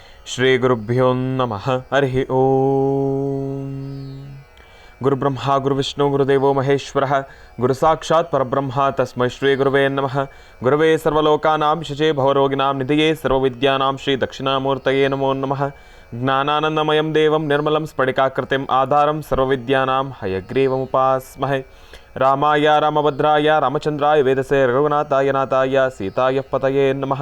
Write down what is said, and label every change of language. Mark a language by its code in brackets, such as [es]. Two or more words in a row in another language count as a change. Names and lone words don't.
[sa] ಶ್ರೀ ಗುರುಭ್ಯೋ ನಮಃ. ಹರಿ ಓಂ. ಗುರುಬ್ರಹ್ಮ ಗುರುವಿಷ್ಣು ಗುರುದೇವೋ ಮಹೇಶ್ವರಃ ಗುರು ಸಾಕ್ಷಾತ್ ಪರಬ್ರಹ್ಮ ತಸ್ಮೈ ಶ್ರೀ ಗುರುವೇ ನಮಃ. ಗುರವೇ ಸರ್ವಲೋಕಾನಾಂ ಶಚೇ ಭವರೋಗಿನಾಂ ನಿಧಿಯೇ ಸರ್ವವಿದ್ಯಾನಾಂ ಶ್ರೀ ದಕ್ಷಿಣಾಮೂರ್ತಯೇ ನಮೋ ನಮಃ. ಜ್ಞಾನಾನಂದಮಯಂ ದೇವಂ ನಿರ್ಮಲಂ ಸ್ಫಟಿಕಾಕೃತಿಂ ಆಧಾರಂ ಸರ್ವವಿದ್ಯಾನಾಂ ಹಯಗ್ರೀವಮುಪಾಸ್ಮಹೇ. ರಾಮಾಯ ರಾಮಭದ್ರಾಯ ರಾಮಚಂದ್ರಾಯ ವೇದಸೇ ರಘುನಾಥಾಯ ನಾಥಾಯ ಸೀತಾಯ ಪತಯೇ ನಮಃ.